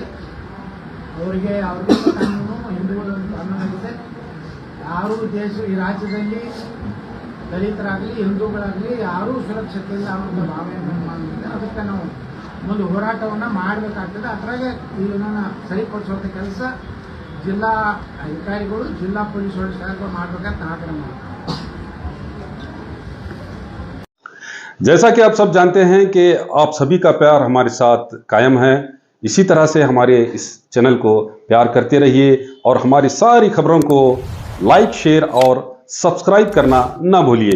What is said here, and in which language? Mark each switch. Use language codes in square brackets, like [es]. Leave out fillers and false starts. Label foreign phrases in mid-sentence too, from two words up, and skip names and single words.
[kn] ಅವ್ರಿಗೆ ಕಾನೂನು, ಹಿಂದೂಗಳ ಕಾನೂನು ಆಗಿದೆ. ಯಾರೂ ಈ ರಾಜ್ಯದಲ್ಲಿ ದಲಿತರಾಗಲಿ ಹಿಂದೂಗಳಾಗಲಿ ಯಾರೂ ಸುರಕ್ಷತೆ ಇಲ್ಲ ಅನ್ನೋ ಭಾವನೆ ಮಾಡಿದೆ. ಅದಕ್ಕೆ ನಾವು ಒಂದು ಹೋರಾಟವನ್ನು ಮಾಡಬೇಕಾಗ್ತದೆ. ಅದರಾಗೆ ಇದನ್ನು ಸರಿಪಡಿಸುವಂಥ ಕೆಲಸ [hi] जिला अधिकारी जिला पुलिस जैसा कि आप सब जानते हैं कि आप सभी का प्यार हमारे साथ कायम है। इसी तरह से हमारे इस चैनल को प्यार करते रहिए और हमारी सारी खबरों को लाइक, शेयर और सब्सक्राइब करना ना भूलिए।